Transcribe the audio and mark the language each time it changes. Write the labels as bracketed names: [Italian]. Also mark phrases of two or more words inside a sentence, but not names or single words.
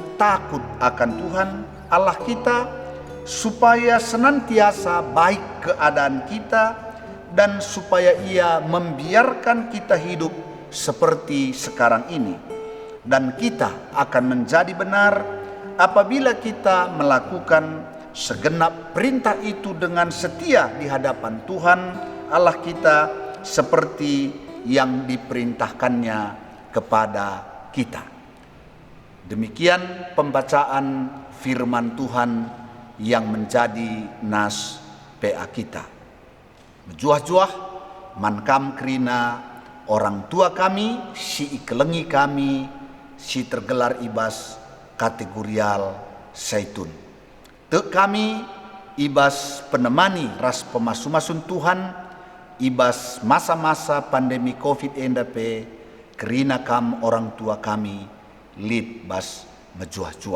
[Indonesian] takut akan Tuhan Allah kita, supaya senantiasa baik keadaan kita dan supaya Ia membiarkan kita hidup seperti sekarang ini, dan kita akan menjadi benar apabila kita melakukan segenap perintah itu dengan setia di hadapan Tuhan Allah kita seperti yang diperintahkannya kepada kita. Demikian pembacaan firman Tuhan yang menjadi nas PA kita. [Batak Karo] Menjuah-juah mankam krina [Indonesian] orang tua kami, [Batak Karo] si ikelengi kami, si tergelar ibas kategorial Saitun. Tek kami ibas penemani ras pemasu-masun Tuhan ibas masa-masa pandemi COVID enda pe kerina kam [Indonesian] orang tua kami [Batak Karo] lid bas mejuah-juah.